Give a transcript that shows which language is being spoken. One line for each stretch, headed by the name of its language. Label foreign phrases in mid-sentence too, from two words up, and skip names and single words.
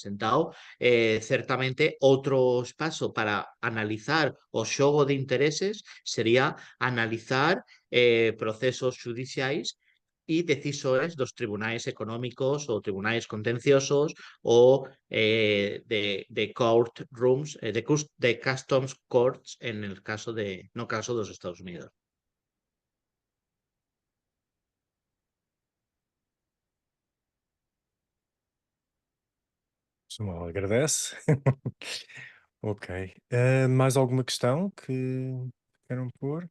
Galician: Entón, certamente, outro espazo para analizar o xogo de intereses sería analizar procesos judiciais e decisores dos tribunais económicos ou tribunais contenciosos ou de
English: court rooms,
Galician: de
English: customs courts
Galician: no caso dos Estados Unidos. Samuel agradece. Ok.
Portuguese: Mais alguma questão que queiram pôr?